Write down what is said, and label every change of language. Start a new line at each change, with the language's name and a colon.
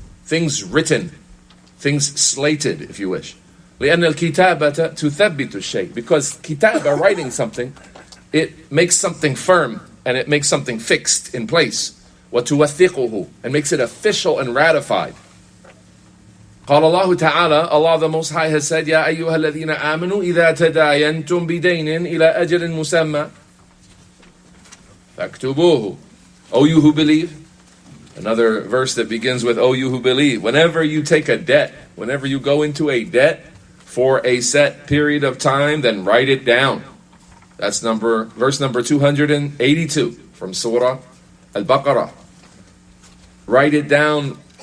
English: Things written. Things slated, if you wish.
Arabic: لأن الكتابة تثبت الشيء.
English: Because kitaba, writing something, it makes something firm and it makes something fixed in place.
Arabic: وَتُوَثِّقُهُ.
English: And makes it official and ratified.
Arabic: قال الله تعالى,
English: Allah the Most High has said,
Arabic: يا أيها الذين آمنوا إذا تداينتم بدين إلى أجل مسمى فاكتبوه.
English: O you who believe. Another verse that begins with, O you who believe. Whenever you take a debt, whenever you go into a debt for a set period of time, then write it down. That's verse number 282 from Surah Al-Baqarah. Write it down.